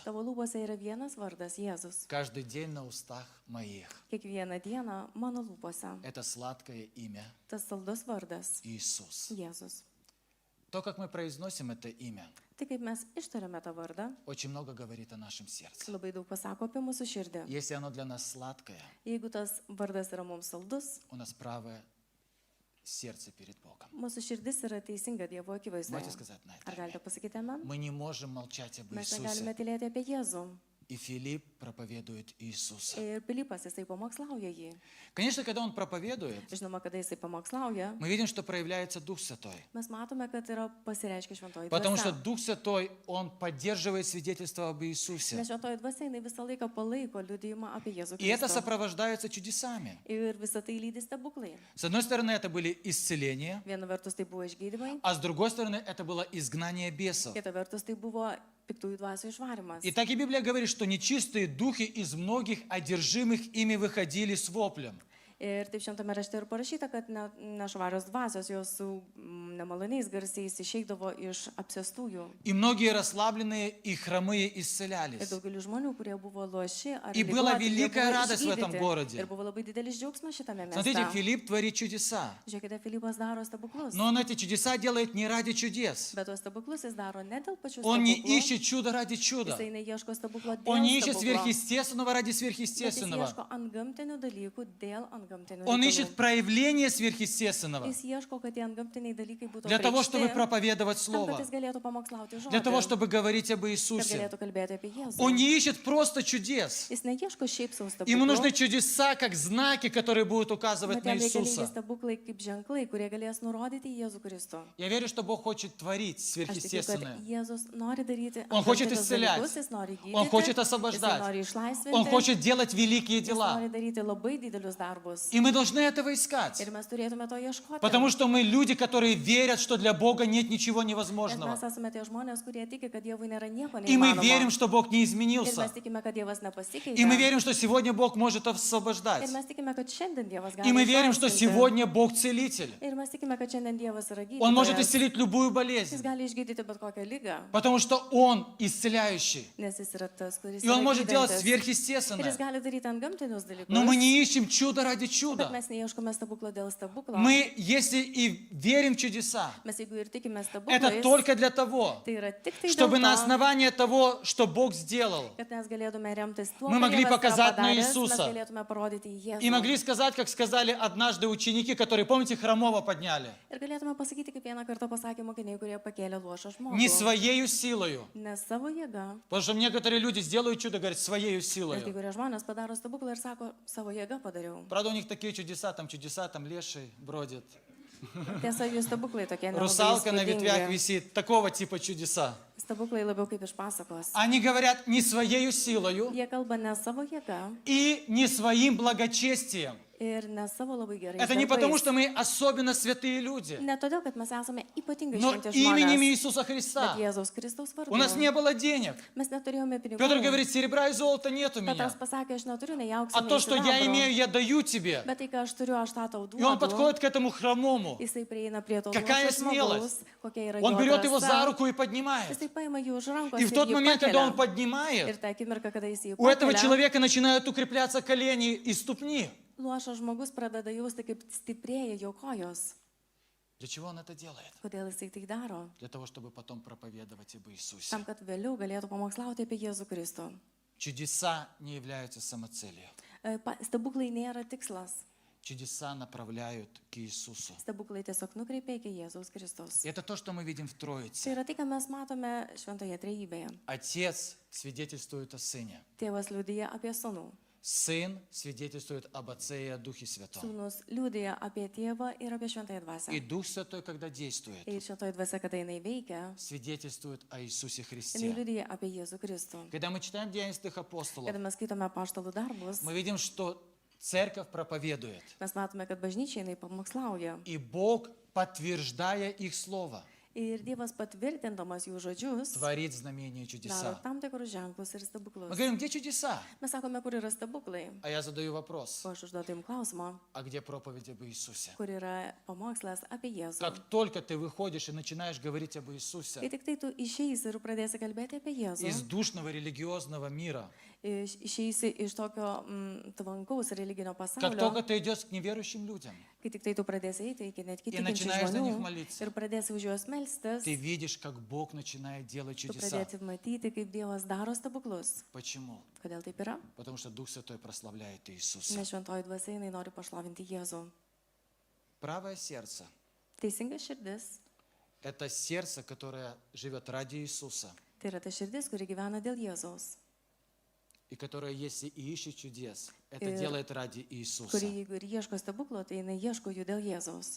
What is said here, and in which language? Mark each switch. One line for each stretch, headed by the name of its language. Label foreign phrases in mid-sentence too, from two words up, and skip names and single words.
Lithuanian: tavo lūpose yra vienas vardas Jėzus.
Russian: Каждый день на устах моих.
Lithuanian: Kiekvieną dieną mano lūpose
Russian: Это сладкое имя
Lithuanian: tas saldus vardas
Russian: Иисус.
Lithuanian: Jėzus.
Russian: То, как мы произносим это имя,
Lithuanian: Tai kaip mes ištariame tą vardą,
Russian: очень много говорит о нашем сердце.
Lithuanian: labai daug pasako apie mūsų širdį.
Russian: Если оно для нас сладкое,
Lithuanian: Jeigu tas vardas yra mums saldus,
Russian: у нас правое сердце перед Богом.
Lithuanian: mūsų širdis yra teisinga Dievo akivaizdoje.
Russian: Можете сказать на
Lithuanian: Ar
Russian: это?
Lithuanian: galite pasakyti amen?
Russian: Мы не можем молчать об
Lithuanian: Mes
Russian: Иисусе.
Lithuanian: negalime tylėti apie Jėzų.
Russian: и Филипп проповедует Иисуса.
Lithuanian: Ir Pilypas jisai pamokslauja jį.
Russian: Конечно, когда он проповедует,
Lithuanian: Žinoma, kada jisai pamokslauja,
Russian: мы видим, что проявляется Дух Святой.
Lithuanian: mes matome, kad yra pasireiškia šventoji
Russian: Потому что
Lithuanian: dvasia.
Russian: Дух Святой, Он поддерживает свидетельство об Иисусе.
Lithuanian: Nes šventoji dvasia jinai visą laiką palaiko liudijimą apie Jėzų
Russian: И это
Lithuanian: Kristų.
Russian: сопровождается чудесами.
Lithuanian: Ir visą tai lydi stebuklai.
Russian: С одной стороны, это были исцеления,
Lithuanian: Viena vertus tai buvo išgydymai,
Russian: а с другой стороны, это было изгнание бесов.
Lithuanian: kita vertus tai buvo piktųjų dvasių išvarimas.
Russian: И так и Библия говорит, что нечистые духи из многих одержимых ими выходили с воплем.
Lithuanian: Ir taip šventame rašte ir parašyta, kad nešvarios dvasios jos su nemaloniais garsiais išeidavo iš apsėstųjų.
Russian: И многие расслабленные и хромые
Lithuanian: Ir
Russian: исцелялись.
Lithuanian: daugeliu žmonių, kurie buvo loši ar
Russian: И была
Lithuanian: ligoti, jie
Russian: великая
Lithuanian: buvo
Russian: радость в этом
Lithuanian: išgydyti.
Russian: городе.
Lithuanian: Ir buvo labai didelis džiaugsmas šitame
Russian: Смотрите,
Lithuanian: mieste.
Russian: Филипп творит чудеса.
Lithuanian: Žiūrėkite, Filipas daro stebuklus.
Russian: Но он эти чудеса делает не ради чудес.
Lithuanian: Bet tuos stebuklus jis daro ne dėl pačių
Russian: Он не
Lithuanian: stebuklų.
Russian: ищет чудо ради чуда.
Lithuanian: Jisai neieško stebuklo dėl
Russian: Он не ищет
Lithuanian: stebuklo.
Russian: сверхъестественного ради
Lithuanian: Bet jis
Russian: сверхъестественного.
Lithuanian: ieško antgamtinių dalykų dėl antgamtinių
Russian: Он
Lithuanian: dalykų.
Russian: ищет проявление сверхъестественного.
Lithuanian: Jis ieško, kad tie antgamtiniai dalykai būtų
Russian: Для того, чтобы
Lithuanian: apreikšti,
Russian: проповедовать
Lithuanian: tam, kad
Russian: Слово.
Lithuanian: jis galėtų pamokslauti žodį.
Russian: Для того, чтобы говорить об
Lithuanian: Kad
Russian: Иисусе.
Lithuanian: galėtų kalbėti apie Jėzų.
Russian: Он не ищет просто чудес.
Lithuanian: Jis neieško šiaip savo
Russian: Ему нужны
Lithuanian: stebuklų.
Russian: чудеса, как знаки, которые будут указывать
Lithuanian: Bet
Russian: на
Lithuanian: jam reikalingi
Russian: Иисуса.
Lithuanian: stebuklai kaip ženklai, kurie galės nurodyti į Jėzų Kristų.
Russian: Я верю, что Бог хочет творить
Lithuanian: Aš tikiu, kad
Russian: сверхъестественное.
Lithuanian: Jėzus nori daryti
Russian: Он хочет
Lithuanian: antgamtinius
Russian: исцелять.
Lithuanian: dalykus, jis nori gydyti,
Russian: Он хочет
Lithuanian: jis
Russian: освобождать.
Lithuanian: nori išlaisvinti,
Russian: Он хочет делать великие
Lithuanian: jis
Russian: дела.
Lithuanian: nori daryti labai didelius darbus.
Russian: И мы должны этого искать.
Lithuanian: Ir mes turėtume to ieškoti.
Russian: Потому что мы люди, которые верят, что для Бога нет ничего
Lithuanian: Nes mes
Russian: невозможного.
Lithuanian: esame tie žmonės, kurie tiki, kad Dievui nėra nieko
Russian: И мы
Lithuanian: neįmanoma.
Russian: верим, что Бог не
Lithuanian: Ir
Russian: изменился.
Lithuanian: mes tikime, kad Dievas nepasikeitė.
Russian: И мы верим, что сегодня Бог может освобождать.
Lithuanian: Ir mes tikime, kad šiandien Dievas gali
Russian: И мы верим, что
Lithuanian: išlaisvinti.
Russian: сегодня Бог целитель.
Lithuanian: Ir mes tikime, kad šiandien Dievas yra
Russian: Он может
Lithuanian: gydytojas.
Russian: исцелить любую
Lithuanian: Jis
Russian: болезнь.
Lithuanian: gali išgydyti bet kokią lygą,
Russian: Потому что Он исцеляющий.
Lithuanian: nes jis yra tas, kuris
Russian: И Он
Lithuanian: yra
Russian: может делать
Lithuanian: gydantis. Ir
Russian: сверхъестественное.
Lithuanian: jis gali daryti antgamtinius dalykus.
Russian: Но мы не ищем чудо ради
Lithuanian: Bet
Russian: чуда.
Lithuanian: mes neieškome stebuklo dėl stebuklo.
Russian: Мы, если и верим в чудеса,
Lithuanian: Mes jeigu ir tikime
Russian: это
Lithuanian: stebuklais,
Russian: только для того,
Lithuanian: tai yra tik tai
Russian: чтобы
Lithuanian: dėl
Russian: на
Lithuanian: to,
Russian: основании того, что Bог сделал,
Lithuanian: kad mes galėtume remtis tuo,
Russian: Мы
Lithuanian: ką
Russian: могли
Lithuanian: Dievas yra
Russian: показать на
Lithuanian: padaręs, mes
Russian: Иисуса.
Lithuanian: galėtume parodyti į Jėzų.
Russian: и могли сказать, как сказали однажды ученики, которые, помните, хромого подняли,
Lithuanian: Ir galėtume pasakyti, kaip vieną kartą pasakė mokiniai, kurie pakėlė luošą žmogų.
Russian: не своею силою.
Lithuanian: Ne savo jėga.
Russian: Потому что некоторые люди сделают чудо, говорят, своей
Lithuanian: Nes kai
Russian: силой.
Lithuanian: kurie žmonės padaro stebuklą ir sako, savo jėga padariau.
Russian: Правда, у них такие чудеса, там леший бродит.
Lithuanian: Tiesa, jų stebuklai tokie nelabai
Russian: Русалка на ветвях
Lithuanian: įspūdingi.
Russian: висит. Такого типа чудеса.
Lithuanian: Stebuklai labiau kaip iš pasakos.
Russian: Они говорят не своей силою
Lithuanian: Jie kalba ne savo jėga
Russian: и не своим благочестием.
Lithuanian: ir ne savo labai gerai.
Russian: Это не потому, что мы особенно святые люди,
Lithuanian: Ne todėl, kad mes esame ypatingai
Russian: но
Lithuanian: šventi
Russian: именем
Lithuanian: žmonės,
Russian: Иисуса
Lithuanian: bet
Russian: Христа.
Lithuanian: Jėzaus Kristaus vardu.
Russian: У нас не было денег.
Lithuanian: Mes neturėjome pinigų.
Russian: Петр говорит, серебра и золота нет у меня.
Lithuanian: Petras pasakė, aš neturiu nei aukso,
Russian: А
Lithuanian: nei
Russian: то, что я
Lithuanian: sidabro.
Russian: имею, я даю тебе.
Lithuanian: Bet tai, ką aš turiu, aš tą tau
Russian: И он
Lithuanian: duodu.
Russian: подходит к этому хромому.
Lithuanian: Jisai prieina prie to
Russian: Какая
Lithuanian: luošo
Russian: смелость!
Lithuanian: žmogaus, kokia yra
Russian: Он
Lithuanian: jo
Russian: берет его за
Lithuanian: drąsa.
Russian: руку и поднимает.
Lithuanian: Jisai paima jį už rankos
Russian: И в тот
Lithuanian: jį
Russian: момент, когда он
Lithuanian: pakelia.
Russian: поднимает,
Lithuanian: Ir tą akimirką, kada jis jį
Russian: у этого
Lithuanian: pakelia,
Russian: человека начинают укрепляться колени и ступни.
Lithuanian: luošas žmogus pradeda jausti, kaip stiprėja jo kojos.
Russian: Для чего он это делает?
Lithuanian: Kodėl jisai tai daro?
Russian: Для того, чтобы потом проповедовать об Иисусе.
Lithuanian: Tam, kad vėliau galėtų pamokslauti apie Jėzų Kristų.
Russian: Чудеса не являются самоцелью.
Lithuanian: Stebuklai nėra tikslas.
Russian: Чудеса направляют к Иисусу.
Lithuanian: Stebuklai tiesiog nukreipia iki Jėzaus Kristaus.
Russian: И это то, что мы видим в
Lithuanian: Tai
Russian: Троице.
Lithuanian: yra tai, ką mes matome šventoje trejybėje.
Russian: Отец свидетельствует о Сыне.
Lithuanian: Tėvas liudija apie sūnų.
Russian: Сын свидетельствует об Отце и о Духе Святом.
Lithuanian: Sūnus liudija apie tėvą ir apie šventąją
Russian: И
Lithuanian: dvasią.
Russian: Дух Святой, когда действует,
Lithuanian: Ir šventoji dvasia, kada jinai veikia,
Russian: свидетельствует о Иисусе
Lithuanian: jinai
Russian: Христе.
Lithuanian: liudija apie Jėzų Kristų.
Russian: Когда мы читаем Деяния святых апостолов,
Lithuanian: Kada mes skaitome paštalų darbus,
Russian: мы видим, что церковь проповедует.
Lithuanian: mes matome, kad bažnyčia jinai pamokslauja.
Russian: И Бог, подтверждая их слово,
Lithuanian: Ir Dievas patvirtindamas jų žodžius,
Russian: творит знамения и
Lithuanian: daro
Russian: чудеса.
Lithuanian: tam tikrus ženklus ir
Russian: Мы
Lithuanian: stebuklus.
Russian: говорим, где чудеса?
Lithuanian: Mes sakome, kur yra stebuklai.
Russian: А я задаю вопрос,
Lithuanian: O aš užduodu jums klausimą,
Russian: а где проповедь об Иисусе?
Lithuanian: kur yra pamokslas apie Jėzų.
Russian: Как только ты выходишь и начинаешь говорить об Иисусе
Lithuanian: Kai tik tai tu išeisi ir pradėsi kalbėti apie Jėzų,
Russian: из душного религиозного мира,
Lithuanian: išeisi iš tokio tvankaus religinio
Russian: как
Lithuanian: pasaulio,
Russian: только ты идешь к неверующим людям,
Lithuanian: kai tik tai tu pradėsi eiti iki net
Russian: И
Lithuanian: kitų
Russian: начинаешь за них
Lithuanian: žmonių
Russian: молиться.
Lithuanian: ir pradėsi už juos melstis,
Russian: ты видишь, как Бог начинает делать
Lithuanian: tu
Russian: чудеса.
Lithuanian: pradėsi matyti, kaip Dievas daro stebuklus.
Russian: Почему?
Lithuanian: Kodėl taip yra?
Russian: Потому что Дух Святой прославляет Иисуса.
Lithuanian: Nes šventoji dvasia jinai nori pašlovinti Jėzų.
Russian: Правое сердце
Lithuanian: Teisinga širdis –
Russian: это сердце, которое живет ради Иисуса.
Lithuanian: tai yra ta širdis, kuri gyvena dėl Jėzaus.
Russian: и которая, если и ищет чудес, это
Lithuanian: Ir-
Russian: делает ради Иисуса.
Lithuanian: kuri jeigu ir ieško stebuklo, tai jinai ieško jų dėl Jėzaus.